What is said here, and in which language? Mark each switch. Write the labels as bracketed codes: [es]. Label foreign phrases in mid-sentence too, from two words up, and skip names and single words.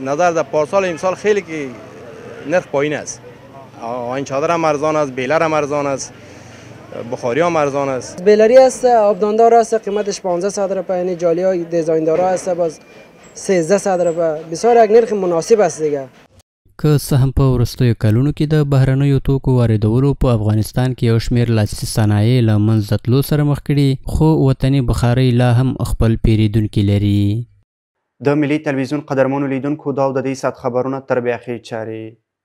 [fa] نظر در پارسال امسال خیلی که نرخ پایین است. این چادر هم ارزان است، بیلر هم ارزان است، بخاری هم ارزان است. بیلری است، آبداندار است، قیمتش 1500 روپیه. یعنی جالی های دیزاین است باز 1300 روپیه. بسیار یک نرخ مناسب است دیگه. [ps] که څه هم په وروستیو کلونو کې د بهرنیو توکو واردولو په افغانستان کې یو شمېر لاسي صنایع له منځه تلو سره مخ کړي، خو وطني بخارۍ لا هم خپل پیریدونکي لري. د ملي تلویزیون قدرمنو لیدونکو دا د دې ساعت خبرونه تر بیا ښې چارې.